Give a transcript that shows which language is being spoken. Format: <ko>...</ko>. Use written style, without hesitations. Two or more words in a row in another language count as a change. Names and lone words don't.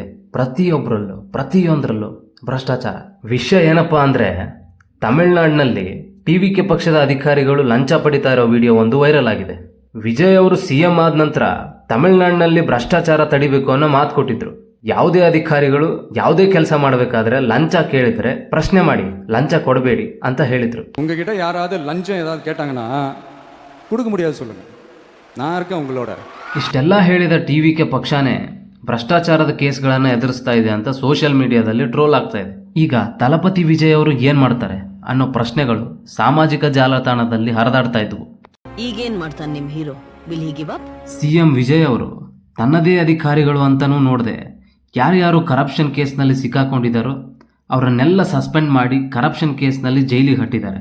<kn>ಪ್ರತಿಯೊಬ್ಬರಲ್ಲೂ ಪ್ರತಿಯೊಂದರಲ್ಲೂ ಭ್ರಷ್ಟಾಚಾರ. ವಿಷಯ ಏನಪ್ಪಾ ಅಂದರೆ ತಮಿಳುನಾಡಿನಲ್ಲಿ ಟಿವಿಕೆ ಪಕ್ಷದ ಅಧಿಕಾರಿಗಳು ಲಂಚ ಪಡಿತಾ ಇರೋ ವಿಡಿಯೋ ಒಂದು ವೈರಲ್ ಆಗಿದೆ. ವಿಜಯ್ ಅವರು ಸಿಎಂ ಆದ ನಂತರ ತಮಿಳುನಾಡಿನಲ್ಲಿ ಭ್ರಷ್ಟಾಚಾರ ತಡಿಬೇಕು ಅನ್ನೋ ಮಾತು ಕೊಟ್ಟಿದ್ರು. ಯಾವುದೇ ಅಧಿಕಾರಿಗಳು ಯಾವುದೇ ಕೆಲಸ ಮಾಡಬೇಕಾದ್ರೆ ಲಂಚ ಕೇಳಿದ್ರೆ ಪ್ರಶ್ನೆ ಮಾಡಿ, ಲಂಚ ಕೊಡಬೇಡಿ ಅಂತ ಹೇಳಿದ್ರು.</kn> <ta>உங்ககிட்ட யாராவது லஞ்சம் ஏதாவது கேட்டாங்கன்னா கொடுக்க முடியாது சொல்லுங்க, நான் இருக்கேன் உங்களோட.</ta> <kn>ಇಷ್ಟೆಲ್ಲ ಹೇಳಿದ ಟಿವಿಕೆ ಪಕ್ಷನೇ ಭ್ರಷ್ಟಾಚಾರದ ಕೇಸ್ಗಳನ್ನು ಎದುರಿಸ್ತಾ ಇದೆ ಅಂತ ಸೋಷಿಯಲ್ ಮೀಡಿಯಾದಲ್ಲಿ ಟ್ರೋಲ್ ಆಗ್ತಾ ಇದೆ. ಈಗ ತಲಪತಿ ವಿಜಯ್ ಅವರು ಏನ್ ಮಾಡ್ತಾರೆ ಅನ್ನೋ ಪ್ರಶ್ನೆಗಳು ಸಾಮಾಜಿಕ ಜಾಲತಾಣದಲ್ಲಿ ಹರಿದಾಡ್ತಾ ಇದ್ವು. ಈಗೇನ್ ಮಾಡ್ತಾನೆ ನಿಮ್ ಹೀರೋ?</kn> <en>will he give up?</en> <kn>ಸಿಎಂ ವಿಜಯ್ ಅವರು ತನ್ನದೇ ಅಧಿಕಾರಿಗಳು ಅಂತಾನೂ ನೋಡದೆ ಯಾರ್ಯಾರು</kn> <en>corruption caseನಲ್ಲಿ</en> <kn>ಸಿಕ್ಕಾಕೊಂಡಿದ್ದಾರೋ ಅವರನ್ನೆಲ್ಲ ಸಸ್ಪೆಂಡ್ ಮಾಡಿ</kn> <en>corruption caseನಲ್ಲಿ</en> <kn>ಜೈಲಿಗೆ ಹಟ್ಟಿದ್ದಾರೆ.</kn>